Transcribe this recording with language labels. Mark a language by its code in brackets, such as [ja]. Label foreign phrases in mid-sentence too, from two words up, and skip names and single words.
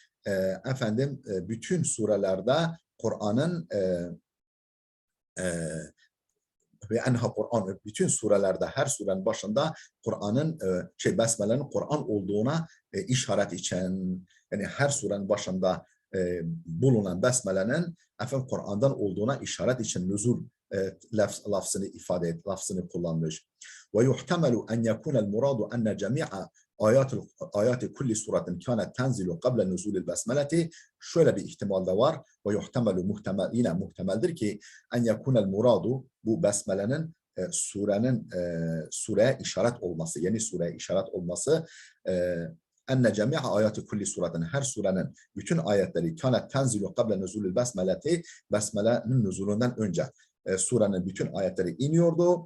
[tr] bütün surelerde Kur'an'ın ve enha Kur'an, bütün surelerde her surenin başında Kur'an'ın besmelenin Kur'an olduğuna işaret için, yani her surenin başında bulunan besmelenin Kur'an'dan olduğuna işaret için nüzul lafzını kullanmış. [ar] ويحتمل أن يكون المراد أن جميع آيات كل سورة كانت تنزل قبل نزول البسملة. [tr] Şöyle bir ihtimal de var. [ar] ويحتمل [tr] yine muhtemeldir ki [ar] أن يكون المراد, [tr] bu besmelenin sureye işaret olması, yeni sureye işaret olması, [ar] أن جميع آيات كل سورة, [tr] her surenin bütün ayetleri [ar] كانت تنزل قبل نزول البسملة, [tr] besmelenin nuzulundan önce surenin bütün ayetleri iniyordu.